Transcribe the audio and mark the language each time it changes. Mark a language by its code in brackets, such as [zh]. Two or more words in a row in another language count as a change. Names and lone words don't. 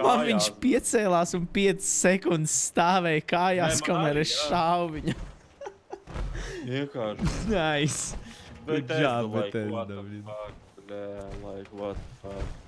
[lv] Man viņš piecēlās un 5 sekundes stāvēja kājās, kamēr es šāvu viņu. Vienkārši. [en] Nice. Good job, Bethesda. Like, what the fuck?